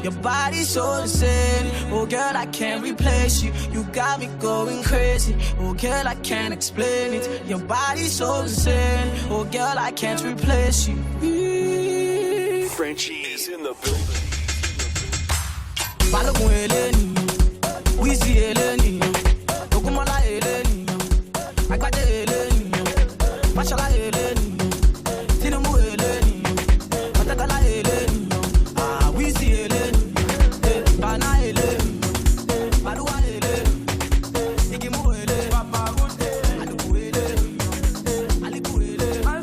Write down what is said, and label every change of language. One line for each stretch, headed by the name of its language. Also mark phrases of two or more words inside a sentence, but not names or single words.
English: Your body's so insane. Oh girl, I can't replace you. You got me going crazy. Oh girl, I can't explain it. Your body's so insane. Oh girl, I can't replace you. Frenchie is in the building.
Yoruba: Balogun eleni, Wizzy eleni, Ogunmola eleni, Agbade eleni, Mashola eleni, Tinubu eleni, Otatala eleni, Wizzy eleni, Bana eleni, Baluwa eleni, Igimu eleni, Aluku eleni, Aliku eleni,